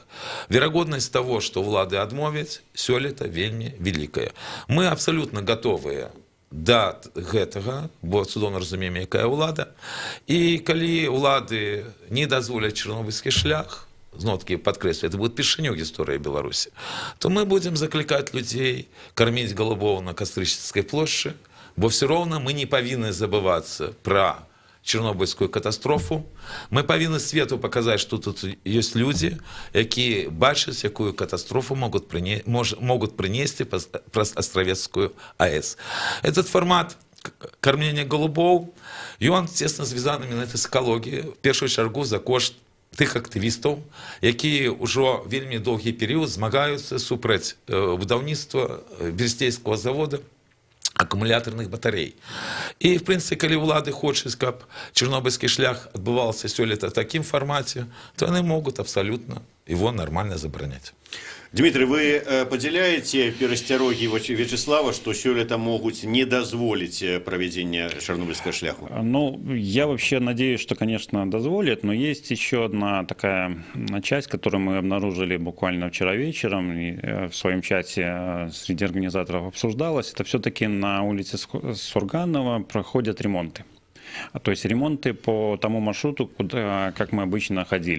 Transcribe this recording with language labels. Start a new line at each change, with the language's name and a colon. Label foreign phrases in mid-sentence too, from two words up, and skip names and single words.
Belarusian: Верагоднасць того, што ўлады адмовяць, сёлета вельмі вялікая. Мы абсолютно готовыя да гэтага, бо цудоўна разумеем, якая ўлада. І калі ўлады не дазволяць чарнобыльскі шлях, зноў-таки падкрэслю,
Russian: это будет
Belarusian: впершыню гісторыі Беларусі,
Russian: то мы будем
Belarusian: закликать людей кормить голубоў на Кастрычніцкай плошчы, бо все роўна мы не павінны забывацца пра Чернобыльскую катастрофу.
Russian: Мы павінны свету показать, что тут есть люди,
Belarusian: якія бачаць, якую катастрофу
Russian: могут принести
Belarusian: праз Астравецкую АЭС.
Russian: Этот формат кормления
Belarusian: голубоў, ён тесно звязаны менавіта з экалогіяй, в першую чаргу за кошт тых актывістаў, якія ўжо вельмі доўгі перыяд змагаюцца супраць будаўніцтва берсцейскага завода аккумуляторных батарей.
Russian: И, в принципе,
Belarusian: калі улады хочуць, каб чарнобыльскі шлях адбываўся сёлета в такім формате,
Russian: то они могут абсолютно его нормально
Belarusian: забараняць. Дмитрий, вы падзяляеце перасцярогі Вячеслава, што сёлета могуць не дазволіць проведение чарнобыльского шляху?
Russian: Ну, я вообще надеюсь, что, конечно, дозволят, но есть еще одна такая часть, которую мы обнаружили буквально вчера вечером, и в своем чате среди организаторов обсуждалось. Это все-таки на улице Сурганова проходят ремонты. То есть ремонты по тому маршруту, куда, как мы обычно ходили.